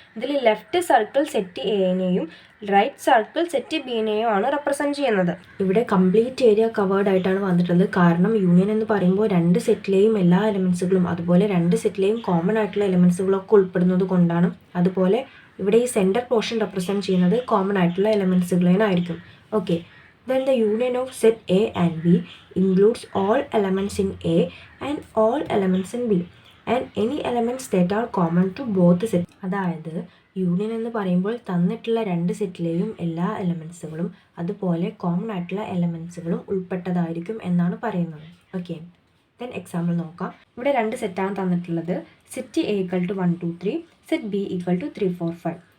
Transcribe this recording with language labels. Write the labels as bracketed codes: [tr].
[ml] ഇതിൽ left circle set എനെയും right circle set ബിനെയും ആണ് represent ചെയ്യുന്നത്. ഇവിടെ കംപ്ലീറ്റ് ഏരിയ കവേർഡ് ആയിട്ടാണ് വന്നിട്ടുള്ളത്. കാരണം യൂണിയൻ എന്ന് പറയുമ്പോൾ രണ്ട് സെറ്റിലെയും എല്ലാ എലമെൻസുകളും അതുപോലെ രണ്ട് സെറ്റിലെയും കോമൺ ആയിട്ടുള്ള എലമെൻസുകളൊക്കെ ഉൾപ്പെടുന്നത് കൊണ്ടാണ്. അതുപോലെ ഇവിടെ ഈ സെൻറ്റർ പോർഷൻ റെപ്രസെൻറ്റ് ചെയ്യുന്നത് കോമൺ ആയിട്ടുള്ള എലമെൻസുകളായിരിക്കും. [en] Okay, then the union of set A and B includes all elements in A and all elements in B and any elements that are common to both sets. [ml] അതായത് union എന്ന് പറയുമ്പോൾ തന്നിട്ടുള്ള രണ്ട് സെറ്റിലെയും എല്ലാ എലമെൻസുകളും അതുപോലെ common ആയിട്ടുള്ള എലമെൻസുകളും ഉൾപ്പെട്ടതായിരിക്കും എന്നാണ് പറയുന്നത്. ഓക്കെ, ദെൻ എക്സാമ്പിൾ നോക്കാം. ഇവിടെ രണ്ട് സെറ്റാണ് തന്നിട്ടുള്ളത്. Set A equal to 1 2 3, set B equal to 3 4 5.